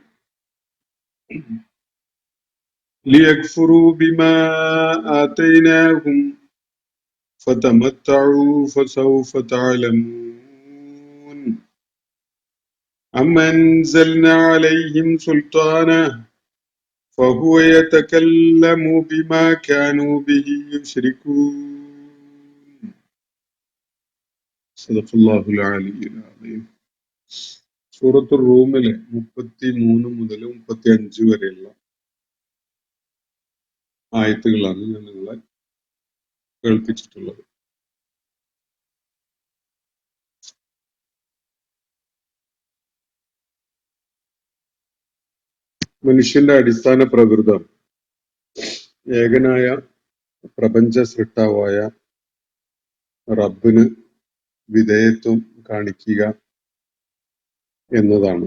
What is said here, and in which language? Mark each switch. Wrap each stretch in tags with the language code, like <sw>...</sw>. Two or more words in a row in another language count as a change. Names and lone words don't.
<ar>ليكفروا بما آتيناهم فتمتعوا فسوف تعلمون أم أنزلنا عليهم سلطانا فهو يتكلم بما كانوا به يشركون صدق الله العلي العظيم.</ar> <ml>സൂറത്തുർ റൂമിലെ 33 മുതൽ 35 വരെയുള്ള ആയത്തുകളാണ് ഞാൻ നിങ്ങളെ കേൾപ്പിച്ചിട്ടുള്ളത്. മനുഷ്യന്റെ അടിസ്ഥാന പ്രകൃതം ഏകനായ പ്രപഞ്ച സൃഷ്ടാവായ റബ്ബിന് വിധേയത്വം കാണിക്കുക എന്നതാണ്.</ml>